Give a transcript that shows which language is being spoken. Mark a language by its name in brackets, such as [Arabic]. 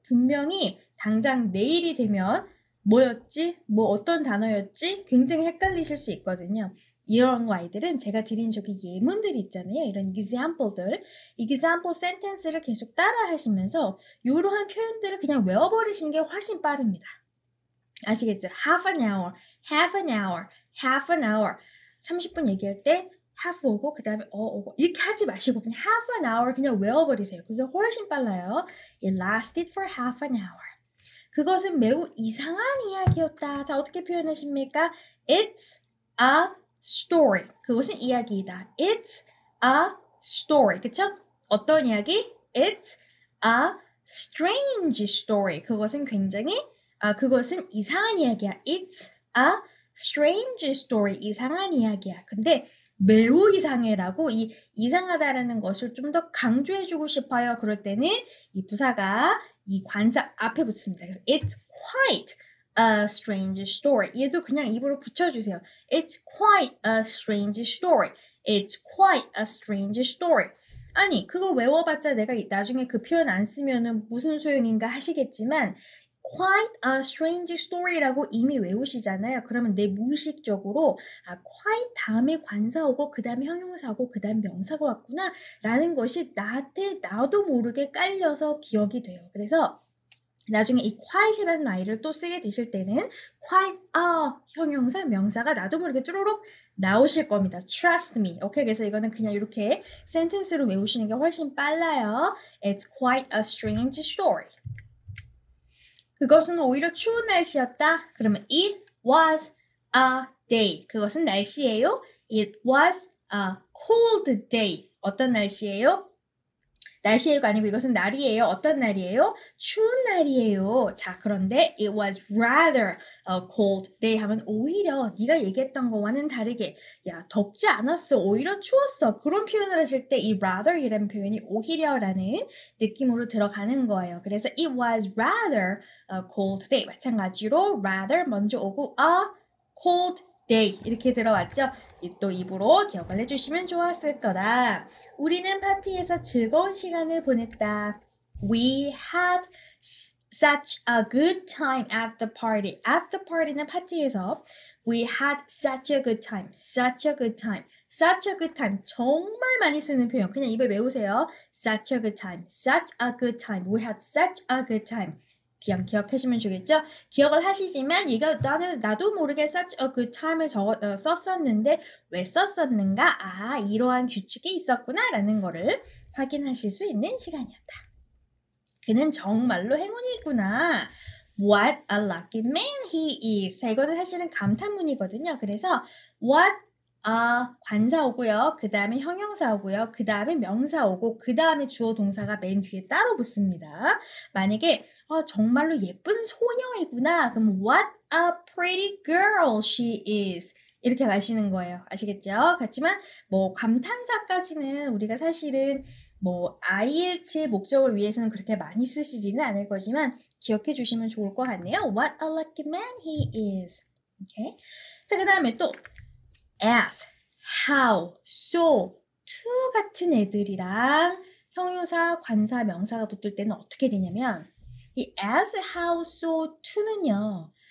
[Korean] 분명히 당장 내일이 되면 뭐였지? 뭐 어떤 단어였지? 굉장히 헷갈리실 수 있거든요. 이런 아이들은 제가 드린 저기 예문들 있잖아요. 이런 example들, example sentence를 계속 따라 하시면서 이러한 표현들을 그냥 외워버리시는 게 훨씬 빠릅니다. 아시겠죠? [English] half an hour, half an hour, half an hour. [Korean] 30분 얘기할 때 half 오고 그 다음에 오고 이렇게 하지 마시고 그냥 half an hour 그냥 외워버리세요. 그게 훨씬 빨라요. [English] It lasted for half an hour. [Korean] 그것은 매우 이상한 이야기였다. 자, 어떻게 표현하십니까? [English] It's a story. [Korean] 그것은 이야기이다. [English] It's a story. [Korean] 그쵸? 어떤 이야기? [English] It's a strange story. [Korean] 그것은 그것은 이상한 이야기야. [English] It's a strange story. [Korean] 이상한 이야기야. 근데 매우 이상해라고 이 이상하다라는 것을 좀 더 강조해주고 싶어요. 그럴 때는 이 부사가 이 관사 앞에 붙습니다. [English] 그래서 it's quite a strange story. [Korean] 얘도 그냥 입으로 붙여주세요. [English] It's quite a strange story. It's quite a strange story. [Korean] 아니, 그거 외워봤자 내가 나중에 그 표현 안 쓰면은 무슨 소용인가 하시겠지만 [English] quite a strange story [Korean] 라고 이미 외우시잖아요. 그러면 내 무의식적으로 quite 다음에 관사 오고 그 다음에 형용사 오고 그 다음에 명사가 왔구나 라는 것이 나한테 나도 모르게 깔려서 기억이 돼요. 그래서 나중에 이 quite이라는 아이를 또 쓰게 되실 때는 quite 형용사 명사가 나도 모르게 쭈루룩 나오실 겁니다. [English] Trust me. [Korean] 오케이, 그래서 이거는 그냥 이렇게 센텐스로 외우시는 게 훨씬 빨라요. [English] It's quite a strange story. [Korean] 그것은 오히려 추운 날씨였다. [English] 그러면 it was a day. [Korean] 그것은 날씨예요. [English] It was a cold day. [Korean] 어떤 날씨예요? 날씨예요가 아니고 이것은 날이에요. 어떤 날이에요? 추운 날이에요. 자, 그런데 [English] it was rather cold day [Korean] 하면 오히려 네가 얘기했던 거와는 다르게 야, 덥지 않았어. 오히려 추웠어. 그런 표현을 하실 때 이 rather 이라는 표현이 오히려라는 느낌으로 들어가는 거예요. [English] 그래서 it was rather cold day. [Korean] 마찬가지로 rather 먼저 오고 a cold day 이렇게 들어왔죠. 또 입으로 기억을 해주시면 좋았을 거다. 우리는 파티에서 즐거운 시간을 보냈다. [English] We had such a good time at the party. At the party는 [Korean] 파티에서 [English] We had such a good time. Such a good time. Such a good time. [Korean] 정말 많이 쓰는 표현. 그냥 입에 외우세요. [English] Such a good time. Such a good time. We had such a good time. [Korean] 그냥 기억하시면 좋겠죠? 기억을 하시지만 나도 모르게 [English] such a good time [Korean] 을 썼었는데 왜 썼었는가? 아, 이러한 규칙이 있었구나 라는 거를 확인하실 수 있는 시간이었다. 그는 정말로 행운이구나. [English] What a lucky man he is. [Korean] 자, 이거는 사실은 감탄문이거든요. 그래서 what 관사 오고요. 그 다음에 형용사 오고요. 그 다음에 명사 오고 그 다음에 주어 동사가 맨 뒤에 따로 붙습니다. 만약에 정말로 예쁜 소녀이구나. [English] 그럼 what a pretty girl she is. [Korean] 이렇게 가시는 거예요. 아시겠죠? 그렇지만 뭐 감탄사까지는 우리가 사실은 뭐 IELTS 목적을 위해서는 그렇게 많이 쓰시지는 않을 거지만 기억해 주시면 좋을 것 같네요. [English] What a lucky man he is. 오케이. [Korean] 자, 그 다음에 또 as, how, so, to 같은 애들이랑 형용사, 관사, 명사가 붙을 때는 어떻게 되냐면 이 as, how, so, to는요.